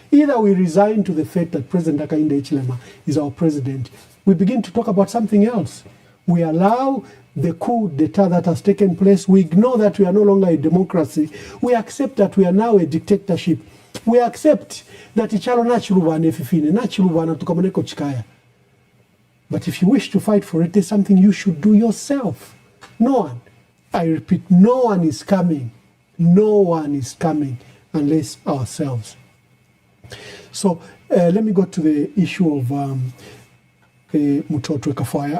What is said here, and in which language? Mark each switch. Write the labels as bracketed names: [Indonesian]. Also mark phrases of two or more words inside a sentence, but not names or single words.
[English] Either we resign to the fact that President Hakainde Hichilema is our president, we begin to talk about something else. We allow the coup d'etat that has taken place. We ignore that we are no longer a democracy. We accept that we are now a dictatorship. We accept that [Bemba] ichalo nachilubane fifine, nachilubana tukamoneko chikaya. [English] But if you wish to fight for it, there's something you should do yourself. No one, I repeat, no one is coming. No one is coming unless ourselves. So let me go to the issue of Mutotwe Kafaya.